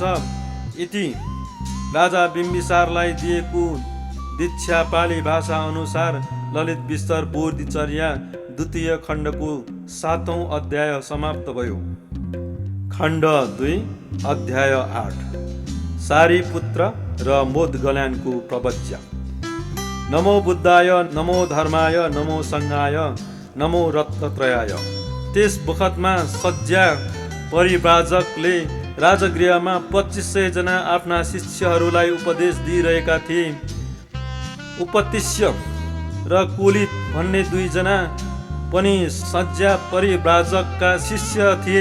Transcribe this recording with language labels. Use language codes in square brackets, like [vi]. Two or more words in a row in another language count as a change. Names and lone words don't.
[ne] इति राजा बिम्बिसारलाई दिएको दीक्षा पाली भाषा अनुसार ललित विस्तर बोधिचर्या द्वितीय खण्डको 7औं अध्याय समाप्त भयो। खण्ड 2 अध्याय 8 सारीपुत्र र मोदगल्यानको प्रवचन। [sa] नमो बुद्धाय, नमो धर्माय, नमो सङ्घाय, नमो रत्नत्रयाय। [ne] त्यस बखतमा सज्जा परिव्राजकले राजगृहमा 2500 जना आफ्ना शिष्यहरूलाई उपदेश दिइरहेका थिए। उपतिष्य र कुलित भन्ने 2 जना पनि सज्जा परिव्राजकका शिष्य थिए।